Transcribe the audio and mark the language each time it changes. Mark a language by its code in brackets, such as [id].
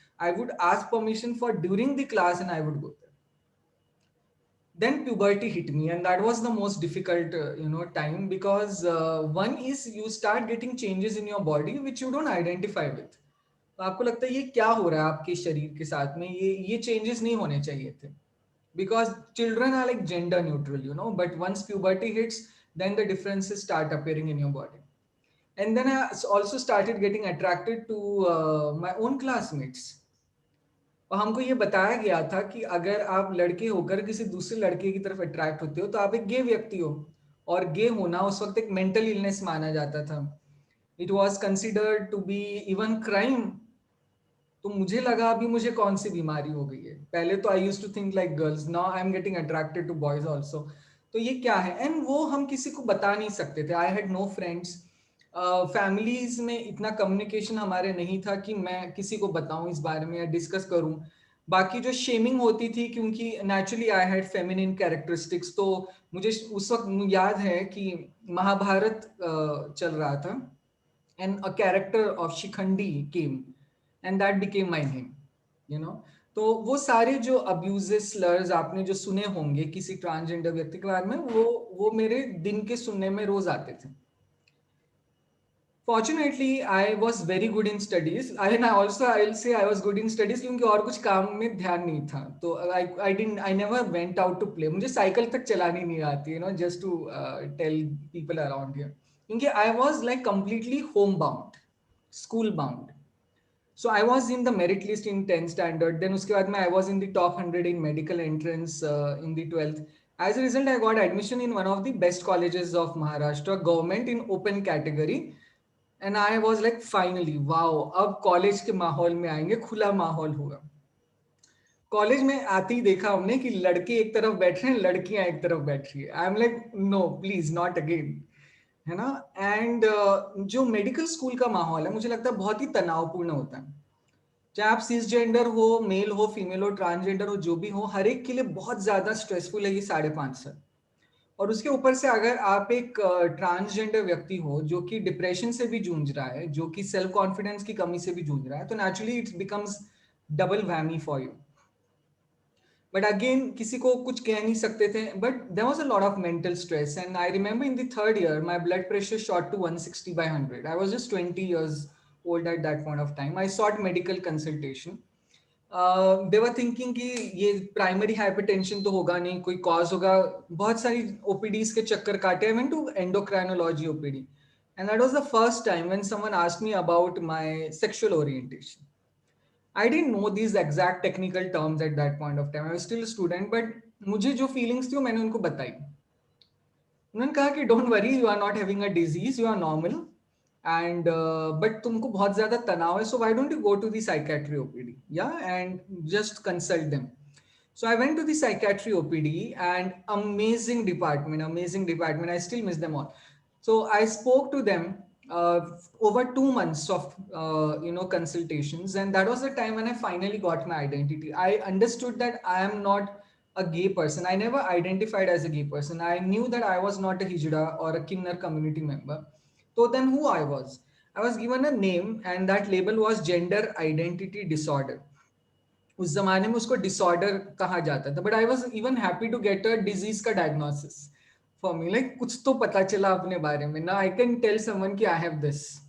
[en] I would ask permission for during the class and I would go there. Then puberty hit me, and that was the most difficult time, because one is you start getting changes in your body which you don't identify with. [hi] तो आपको लगता है ये क्या हो रहा है आपके शरीर के साथ में, ये चेंजेस नहीं होने चाहिए थे, [en] because children are like gender neutral, but once puberty hits, then the differences start appearing in your body. And then I also started getting attracted to my own classmates. [hi] और हमको ये बताया गया था कि अगर आप लड़के होकर किसी दूसरे लड़के की तरफ अट्रैक्ट होते हो तो आप एक गे व्यक्ति हो, और गे होना उस वक्त एक मेंटल इलनेस माना जाता था. [en] It was considered to be even crime. [hi] तो मुझे लगा अभी मुझे कौन सी बीमारी हो गई है. पहले तो [en] I used to think like girls, now I am getting attracted to boys also. [hi] तो ये क्या है, एंड वो हम किसी को बता नहीं सकते थे. [en] I had no friends. [hi] Families में इतना कम्युनिकेशन हमारे नहीं था कि मैं किसी को बताऊं इस बारे में या डिस्कस करूं. बाकी जो शेमिंग होती थी, क्योंकि [en] naturally I had feminine characteristics, [hi] तो मुझे उस वक्त याद है कि महाभारत चल रहा था, [en] And a character of Shikhandi came, and that became my name. [hi] तो वो सारे जो अब्यूजेस स्लर्स आपने जो सुने होंगे किसी ट्रांसजेंडर व्यक्ति के बारे में, वो मेरे दिन के सुनने में रोज आते थे. [en] Fortunately, I was very good in studies. I'll say I was good in studies [hi] क्योंकि और कुछ काम में ध्यान नहीं था. [en] तो I never went out to play. [hi] मुझे साइकिल तक चलानी नहीं आती, [en] just to tell people around here. क्योंकि I was like completely homebound, school bound. So I was in the merit list in 10th standard. Then [hi] उसके बाद में [en] I was in the top 100 in medical entrance in the 12th. As a result, I got admission in one of the best colleges of Maharashtra, government in open category. And I was like, finally, wow, [hi] अब college के माहौल में आएंगे, खुला माहौल होगा. College में आते ही देखा हमने कि लड़के एक तरफ बैठ रहे हैं, लड़कियां एक तरफ बैठ रही है. [en] I am like, no please not again, [hi] है ना. एंड जो मेडिकल स्कूल का माहौल है, मुझे लगता है बहुत ही तनावपूर्ण होता है. चाहे आप सिसजेंडर हो, मेल हो, फीमेल हो, ट्रांसजेंडर हो, जो भी हो, हर एक के लिए बहुत ज्यादा स्ट्रेसफुल है ये 5.5 साल. और उसके ऊपर से अगर आप एक ट्रांसजेंडर व्यक्ति हो जो कि डिप्रेशन से भी जूझ रहा है, जो कि सेल्फ कॉन्फिडेंस की कमी से भी जूझ रहा है, तो [en] Naturally it becomes double whammy for you. [hi] But again किसी को कुछ कह नहीं सकते थे, [en] But there was a lot of mental stress and I remember in the third year my blood pressure shot to 160/100. I was just 20 years old at that point of time. I sought medical consultation. They were thinking [hi] कि ये primary hypertension तो होगा नहीं, कोई cause होगा, बहुत सारी OPTs के चक्कर काटे. I went to endocrinology OPD [en] and that was the first time when someone asked me about my sexual orientation. I didn't know these exact technical terms at that point of time. I was still a student, but [hi] मुझे जो feelings थी वो मैंने उनको बताई. उन्होंने कहा कि [en] don't worry, you are not having a disease, you are normal, and but [hi] तुमको बहुत ज़्यादा तनाव है, [en] so why don't you go to the psychiatry OPD, yeah, and just consult them. So I went to the psychiatry OPD and amazing department. I still miss them all. So I spoke to them over 2 months of consultations, and that was the time when I finally got my identity. I understood that I am not a gay person. I never identified as a gay person. I knew that I was not a hijra or a Kinnar community member. So then who I was given a name, and that label was gender identity disorder. [hi] उस जमाने में उसको disorder कहा जाता था, [en] But I was even happy to get a disease का diagnosis for me. [hi] Like कुछ तो पता चला अपने बारे में ना. [en] I can tell someone कि I have this.